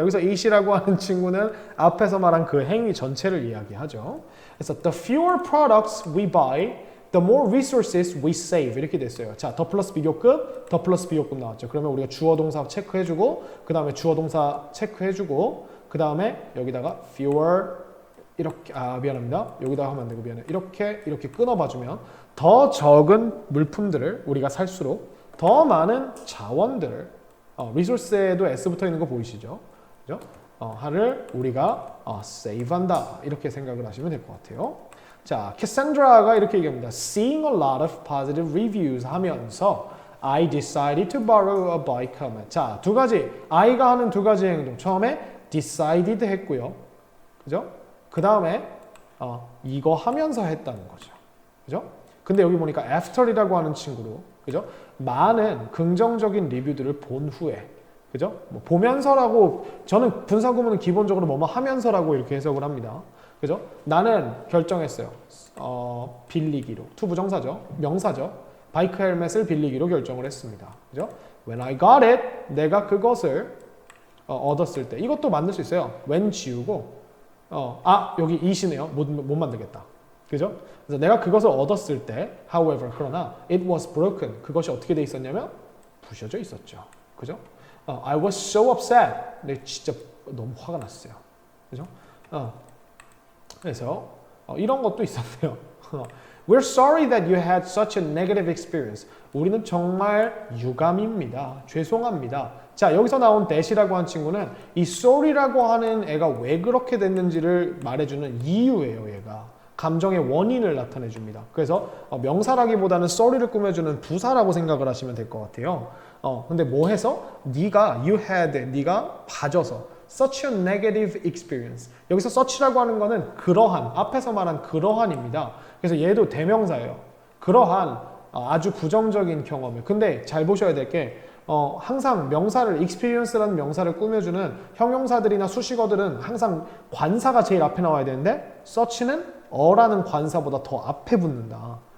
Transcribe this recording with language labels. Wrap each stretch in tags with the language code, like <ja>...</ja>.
<ko>여기서 it이라고 하는 친구는 앞에서 말한 그 행위 전체를 이야기하죠.</ko> <en>그래서 the fewer products we buy, the more resources we save</en> <ko>이렇게 됐어요. 자, 더 플러스 비교급, 더 플러스 비교급 나왔죠. 그러면 우리가 주어 동사 체크해주고 그 다음에 주어 동사 체크해주고 그 다음에 여기다가 fewer 이렇게 미안합니다. 여기다가 하면 안 되고 미안해. 이렇게 끊어봐주면 더 적은 물품들을 우리가 살수록 더 많은 자원들을 resource에도 s 붙어 있는 거 보이시죠? 그죠? 하를 우리가 save한다 이렇게 생각을 하시면 될 것 같아요. 자, 캐산드라가 이렇게 얘기합니다.</ko> <en>Seeing a lot of positive reviews</en> <ko>하면서</ko> <en>I decided to borrow a bike helmet.</en> <ko>자, 두 가지 I가 하는 두 가지 행동. 처음에 decided 했고요. 그죠? 그 다음에 이거 하면서 했다는 거죠. 그죠? 근데 여기 보니까 after이라고 하는 친구로 그죠? 많은 긍정적인 리뷰들을 본 후에 그죠? 뭐 보면서라고 저는 분사구문은 기본적으로 뭐뭐 하면서라고 이렇게 해석을 합니다. 그죠? 나는 결정했어요. 빌리기로. 투부정사죠. 명사죠. 바이크 헬멧을 빌리기로 결정을 했습니다. 그죠?</ko> <en>When I got it,</en> <ko>내가 그것을 얻었을 때. 이것도 만들 수 있어요. when 지우고 여기 it이네요. 못 만들겠다. 그죠? 그래서 내가 그것을 얻었을 때 however 그러나</ko> <en>it was broken.</en> <ko>그것이 어떻게 돼 있었냐면 부셔져 있었죠. 그죠?</ko> <en>I was so upset.</en> <ko>근데 진짜 너무 화가 났어요. 그죠? 그래서 이런 것도 있었네요.</ko> <en>We're sorry that you had such a negative experience.</en> <ko>우리는 정말 유감입니다. 죄송합니다. 자, 여기서 나온 that이라고 한 친구는 이 sorry라고 하는 애가 왜 그렇게 됐는지를 말해주는 이유예요. 얘가 감정의 원인을 나타내 줍니다. 그래서 명사라기보다는 sorry를 꾸며주는 부사라고 생각을 하시면 될 것 같아요. 근데 뭐 해서?</ko> <en>you had,</en> <ko>네가 봐줘서</ko> <en>such a negative experience.</en> <ko>여기서 such라고 하는 거는 그러한, 앞에서 말한 그러한입니다. 그래서 얘도 대명사예요. 그러한 아주 부정적인 경험을. 근데 잘 보셔야 될 게 항상 명사를 experience라는 명사를 꾸며주는 형용사들이나 수식어들은 항상 관사가 제일 앞에 나와야 되는데 such는 어라는 관사보다 더 앞에 붙는다.</ko>